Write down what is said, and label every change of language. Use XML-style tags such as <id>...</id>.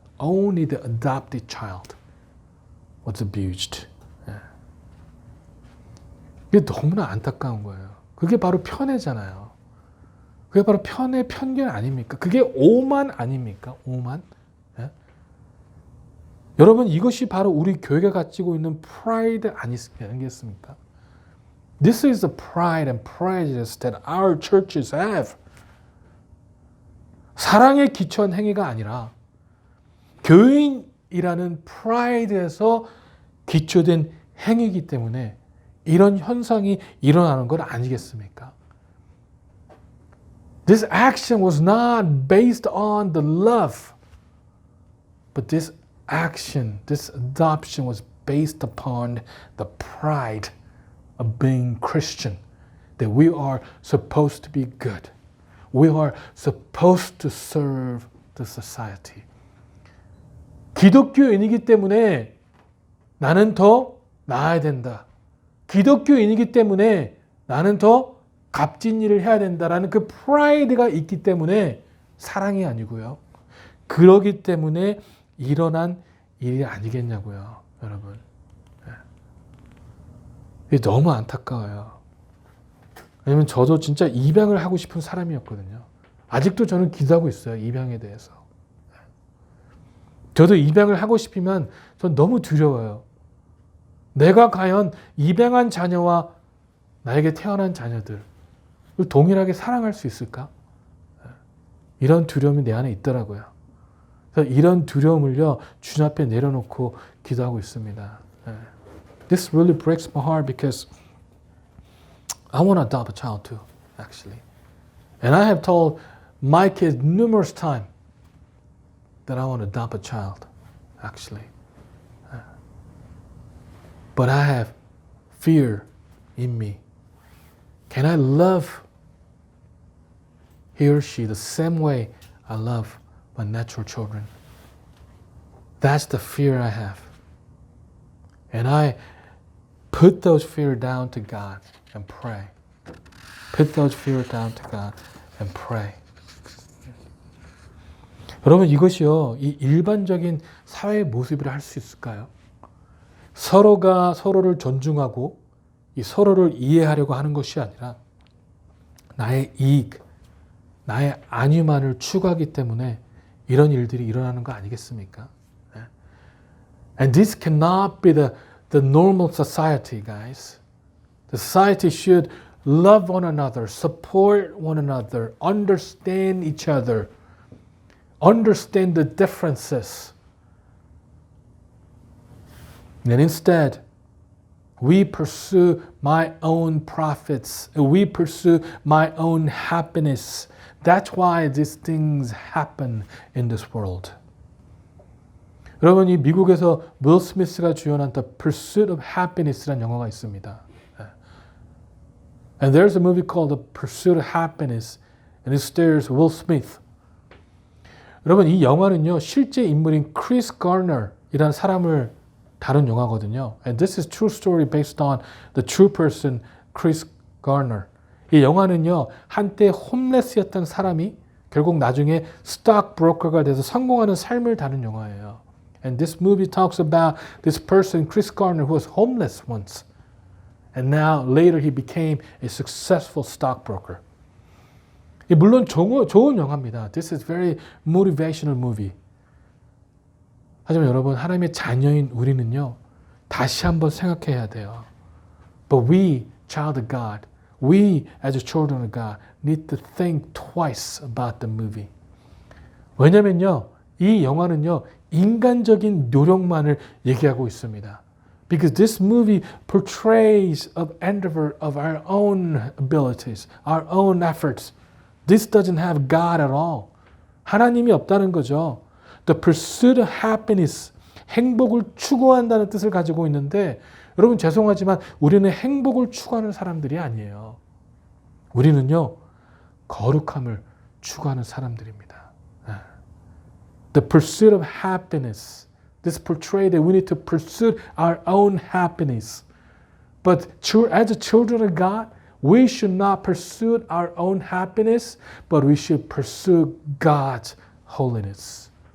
<en>Only the adopted child was abused.</en> <ko>이게 너무나 안타까운 거예요. 그게 바로 편애잖아요. 그게 바로 편견 아닙니까? 그게 오만 아닙니까? 오만? 여러분, 이것이 바로 우리 교회가 가지고 있는 프라이드 아니겠습니까?</ko> <en>This is the pride and prejudice that our churches have.</en> <ko>사랑에 기초한 행위가 아니라 교인이라는 프라이드에서 기초된 행위이기 때문에 이런 현상이 일어나는 것 아니겠습니까?</ko> <en>This action was not based on the love, but this action, this adoption was based upon the pride of being Christian, that we are supposed to be good. We are supposed to serve the society.</en> <ko>기독교인이기 때문에 나는 더 나아야 된다. 기독교인이기 때문에 나는 더 값진 일을 해야 된다라는 그 프라이드가 있기 때문에 사랑이 아니고요. 그러기 때문에 일어난 일이 아니겠냐고요, 여러분. 이게 너무 안타까워요. 왜냐면 저도 진짜 입양을 하고 싶은 사람이었거든요. 아직도 저는 기도하고 있어요, 입양에 대해서. 저도 입양을 하고 싶으면 전 너무 두려워요. 내가 과연 입양한 자녀와 나에게 태어난 자녀들 동일하게 사랑할 수 있을까? 이런 두려움이 내 안에 있더라고요. 그래서 이런 두려움을요, 주님 앞에 내려놓고 기도하고 있습니다.</ko> <en>This really breaks my heart because I want to adopt a child too, actually. And I have told my kids numerous times that I want to adopt a child, actually. But I have fear in me. Can I love he or she the same way I love my natural children? That's the fear I have. And I put those fear down to God and pray. Put those fear down to God and pray.</en> <ko>여러분, 이것이요, 이 일반적인 사회의 모습이라 할 수 있을까요? 서로가 서로를 존중하고 이 서로를 이해하려고 하는 것이 아니라 나의 이익, 나의 안위만을 추구하기 때문에 이런 일들이 일어나는 거 아니겠습니까?</ko> <en>And this cannot be the normal society, guys. The society should love one another, support one another, understand each other, understand the differences. And instead, we pursue my own profits. We pursue my own happiness. That's why these things happen in this world.</en> <ko>여러분, 이 미국에서 윌 스미스가 주연한 The Pursuit of Happiness라는 영화가 있습니다.</ko> <en>And there's a movie called The Pursuit of Happiness, and it stars Will Smith.</en> <ko>여러분, 이 영화는요, 실제 인물인 크리스 가너이라는 사람을 다룬 영화거든요.</ko> <en>And this is true story based on the true person, Chris Garner.</en> <ko>이 영화는요, 한때 홈레스였던 사람이 결국 나중에 스톡 브로커가 돼서 성공하는 삶을 다룬 영화예요.</ko> <en>And this movie talks about this person, Chris Garner, who was homeless once. And now, later, he became a successful stockbroker.</en> <ko>물론 좋은 영화입니다.</ko> <en>This is very motivational movie.</en> <ko>하지만 여러분, 하나님의 자녀인 우리는요, 다시 한번 생각해야 돼요.</ko> <en>But we, child of God, we as children of God, need to think twice about the movie.</en> <ko>왜냐면요, 이 영화는요, 인간적인 노력만을 얘기하고 있습니다.</ko> <en>Because this movie portrays an endeavor of our own abilities, our own efforts. This doesn't have God at all.</en> <ko>하나님이 없다는 거죠.</ko> <en>The pursuit of happiness,</en> <ko>행복을 추구한다는 뜻을 가지고 있는데, 여러분 죄송하지만 우리는 행복을 추구하는 사람들이 아니에요. 우리는요, 거룩함을 추구하는 사람들입니다.</ko> <en>The pursuit of happiness. This portrays that we need to pursue our own happiness. But as children of God, we should not pursue our own happiness, but we should pursue God's holiness.</en>